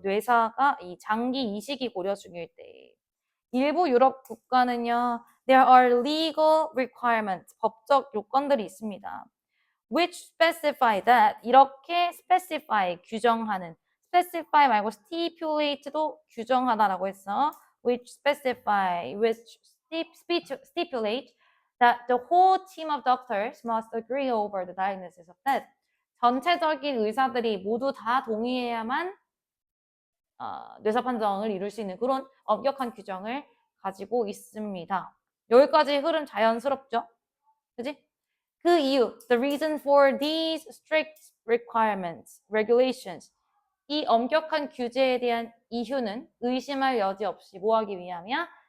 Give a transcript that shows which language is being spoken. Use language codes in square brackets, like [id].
[ko] 뇌사가 이 장기 이식이 고려 중일 때. 일부 유럽 국가는요, [en] there are legal requirements, [ko] 법적 요건들이 있습니다. [en] which specify that, [ko] 이렇게 [en] specify, [ko] 규정하는, [en] specify [ko] 말고 [en] stipulate도 [ko] 규정하다라고 했어. [en] which specify, which stipulate that the whole team of doctors must agree over the diagnosis of death. [ko] 전체적인 의사들이 모두 다 동의해야만 뇌사 판정을 이룰 수 있는 그런 엄격한 규정을 가지고 있습니다. 여기까지 흐름 자연스럽죠? 그지? 그 이유, [en] the reason for these strict requirements, regulations, [ko] 이 엄격한 규제에 대한 이유는 의심할 여지 없이 뭐 하기 위함이야?